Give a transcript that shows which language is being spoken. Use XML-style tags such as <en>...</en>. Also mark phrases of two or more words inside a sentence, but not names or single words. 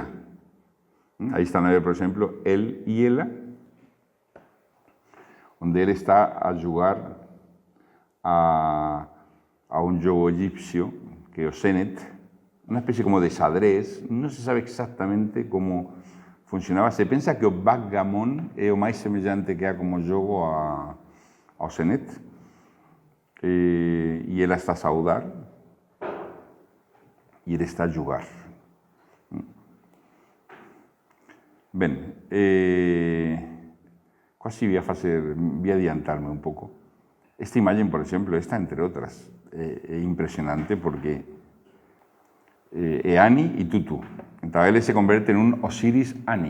<gl>Aí están a ver, por exemplo, él e ela, onde ele está a jugar a un xogo egipcio, que é o Senet, unha especie como de xadrez. Non se sabe exactamente como funcionaba. Se pensa que o backgammon é o máis semellante que há como xogo ao Senet, e ela está a saudar e ele está a jugar.</gl> <es>quasi voy a adiantarme un poco. Esta imagen, por ejemplo, esta entre otras, es impresionante porque es Ani y Tutu. Entonces él se convierte en un Osiris Ani.</es>